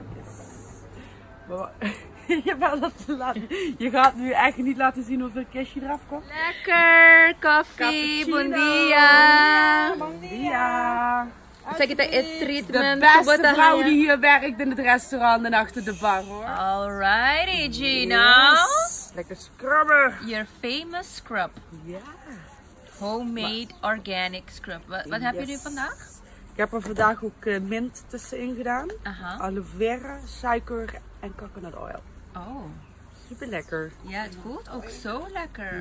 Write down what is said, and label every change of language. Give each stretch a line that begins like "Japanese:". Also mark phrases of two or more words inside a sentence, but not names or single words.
Dutch: Je gaat nu echt niet laten zien hoeveel kistje eraf komt. Lekker! Koffie!
Papiamento: Bon dia! Bon dia!
Dutch: Zeg je dat treatment? De beste vrouw die hier werkt in het restaurant en achter de bar hoor.
English: Alrighty Gina!
Dutch: Yes. Lekker scrubben!
English: Your famous scrub.
Dutch: Ja.
English: Homemade organic scrub.
Dutch: Wat heb je nu vandaag? Ik heb er vandaag ook mint tussenin gedaan. Aloe vera, suiker en
English: coconut oil.
Dutch: Oh. Super lekker. Ja, het voelt ook zo lekker.